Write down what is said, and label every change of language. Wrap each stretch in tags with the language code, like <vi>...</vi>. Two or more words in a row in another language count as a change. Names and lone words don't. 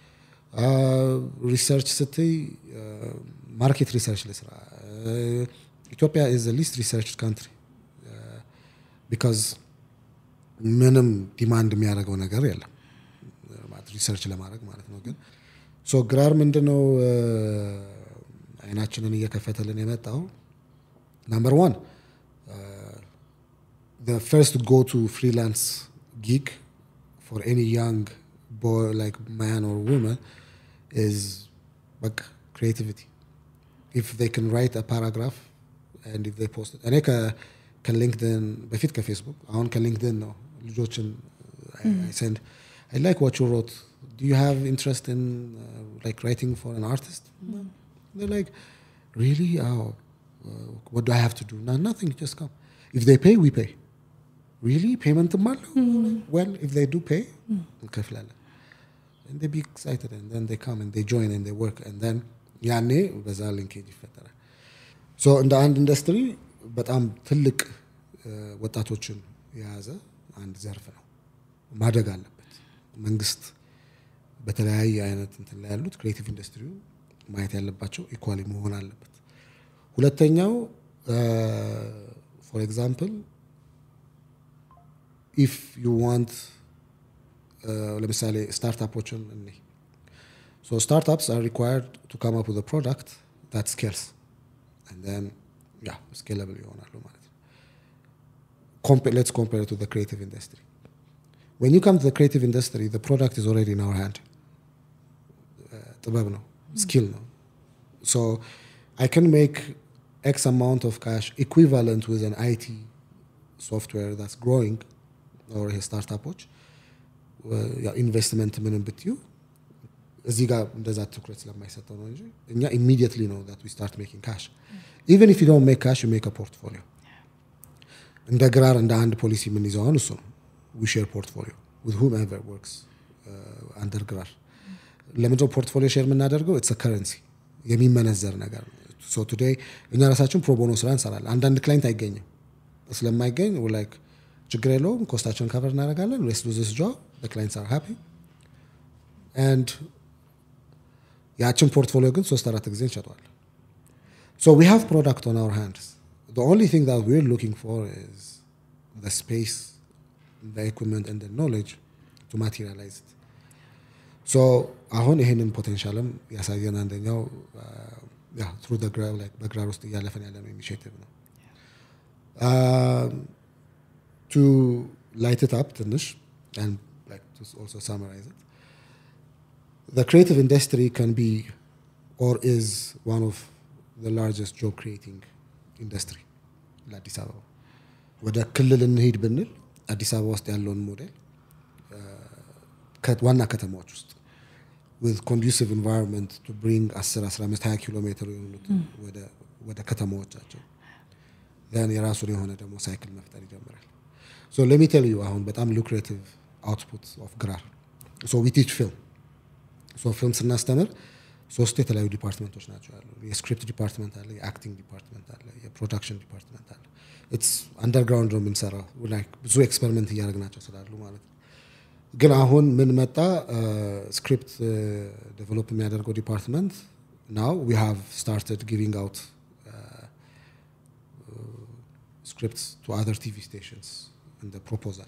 <am>ሪሰርች ስትይ</am> <en>market research</en> <am>ለስራ ኢትዮጵያ</am> <en>is the least researched country because</en> <am>ምንም ዲማንድ የሚያደርገው ነገር የለም ሪሰርች ለማድረግ ማለት ነው። ግን ሶ ግራር ምንድነው አይናችንን እየከፈተልን የመጣው</am> <en>number 1 the first go to freelance gig for any young boy like man or woman is like creativity. If they can write a paragraph and if they post it</en> <am>እኔ ከሊንክድን በፊት ከፌስቡክ አሁን ከሊንክድን ነው ልጆችን</am> <en>I send I like what you wrote, do you have interest in like writing for an artist? They're like really what do I have to do? No, nothing, just come. If they pay we pay. Really payment malo? Well, if they do pay</en> <am>እንከፍላለን</am> <en>and they be excited and then they come and they join and they work and then</en> <am>ያኔ በዛ ሊንኬጅ ይፈጠራል። ሶ እንደ አንድ ኢንዱስትሪ በጣም ትልቅ ወጣቶችን የያዘ አንድ ዘርፍ ነው ማደግ አለበት። መንግስት በተለያየ አይነት እንትን ላይ ያሉት ክሪኤቲቭ ኢንዱስትሪው ማየት ያለባቸው ኢኳሊ መሆን አለበት። ሁለተኛው</am> <en>for example if you want</en> <am>ለምሳሌ ስታርታፖችን እኔ</am> <en>so startups are required to come up with a product that scales and then scalable</en> <am>ይሆናሉ ማለት ነው።</am> <en>let's compare it to the creative industry. When you come to the creative industry the product is already in our hand.</en> <am>ጥበብ ነው skill ነው.</am> <en>So I can make X amount of cash equivalent with an IT software that's growing or a startup investment</en> <am>ምንም ብትዩ እዚህ ጋር እንደዛ ትኩረት ስለማይሰጠው ነው እንጂ እኛ</am> <en>immediately know that we start making cash. Even if you don't make cash you make a portfolio.</en> <am>እንደ ግራር እንደ አንድ ፖሊሲ ምን ይዘው እሱ ነው</am> <en>we share portfolio with whomever works under</en> <am>ግራር። ለምንድነው</am> <en>portfolio share</en> <am>የምናደርገው?</am> <en>it's a currency</en> <am>የሚመነዘር ነገር ነው።</am> <en>so today</en> <am>እኛ ራሳችን ፕሮ ቦኖ ስራ እንሰራለን። አንዳንድ ክላይንት አይገኝም ስለማይገኝ</am> <en>we like</en> <am>ችግር የለውም ኮስታቸውን ከቨር እናደርጋለን</am> <en>let's do this job the clients are happy and</en> <am>ያችን ፖርትፎሊዮ ግን 3-4 ጊዜ እንሸጠዋለን።</am> <en>so we have product on our hands. The only thing that we're looking for is the space, the equipment and the knowledge to materialize it. so</en> <am>አሁን ይሄንን ፖቴንሻልም ያሳየን አንደኛው</am> <en>through the ground like</en> <am>በግራር ውስጥ እያለፈን ያለ ነው ኢኒሺዬቲቭ ነው።</am> <en>to light it up ትንሽ and like to also summarize it, the creative industry can be or is one of the largest job creating industry</en> <am>ለአዲስ አበባ። ወደ ክልል እንሄድ ብንል አዲስ አበባ ውስጥ ያለውን ሞዴል ዋና ከተማዎች ውስጥ</am> <en>with conducive environment to bring 10-15-20</en> <am>ኪሎሜትር የሆኑት ወደ ከተማዎቻቸው then የራሱን የሆነ ደግሞ ሳይክል መፍጠር ይጀምራል።</am> <en>so let me tell you</en> <am>አሁን በጣም</am> <en>lucrative output of</en> <am>ግራር.</am> <en>so we teach film.</en> <am>so film ስናስተምር 3 የተለያዩ ዲፓርትመንቶች ናቸው ያሉ። የስክሪፕት ዲፓርትመንት አለ፣ የአክቲንግ ዲፓርትመንት አለ፣ የፕሮዳክሽን ዲፓርትመንት አለ።</am> <en>it's underground</en> <am>ነው የምንሰራው like ብዙ ኤክስፐሪመንት እያደረግናቸው ስላሉ ማለት ነው። ግን አሁን ምን መጣ</am> <en>script develop</en> <am>የሚያደርገው ዲፓርትመንት</am> <en>now we have started giving out scripts to other TV stations in the proposal.</en>